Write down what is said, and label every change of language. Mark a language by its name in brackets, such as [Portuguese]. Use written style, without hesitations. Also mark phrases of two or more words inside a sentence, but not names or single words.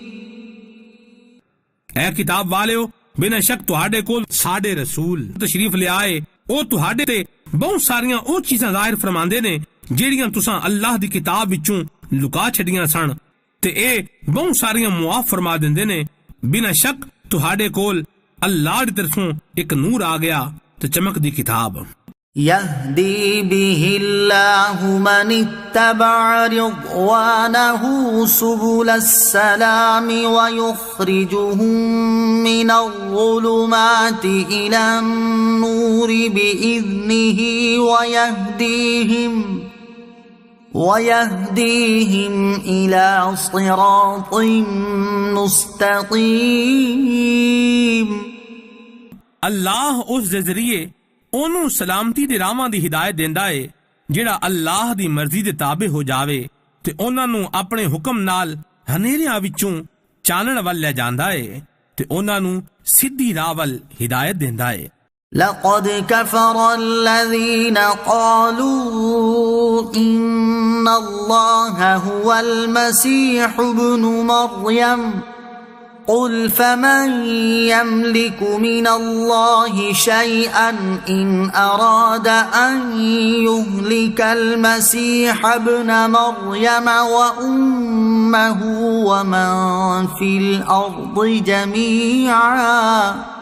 [Punjabi] اے کتاب والیو، بنا شک تہاڈے کول ساڈے رسول تشریف لے آئے، او تہاڈے تے بہت ساریاں او چیزاں ظاہر فرماندے نے جیڑیاں تساں اللہ دی کتاب وچوں لکا چھڈیاں سن، تے اے بہت ساریاں معاف فرما دیندے نے۔ بنا شک تہاڈے کول اللہ دی طرفوں ایک نور آ گیا تے چمک دی کتاب۔ [Arabic] يهدي به الله من اتبع رضوانه سبل السلام ويخرجهم من الظلمات إلى النور بإذنه ويهديهم إلى صراط مستقيم۔ [Punjabi] اللہ اس دے ذریعے اونوں سلامتی دے راواں دی ہدایت دیندا ہے جڑا اللہ دی مرضی دے تابع ہو جاوے تے انہاں نوں اپنے حکم نال ہنیریاں وچوں چانن ول لے جاندا ہے تے انہاں نوں سیدھی راہ ول ہدایت دیندا ہے۔ [Arabic] لقد كفر الذين قالوا إن الله هو المسيح ابن مريم قل فمن يملك من الله شيئا إن أراد أن يهلك المسيح ابن مريم وأمه ومن في الأرض جميعا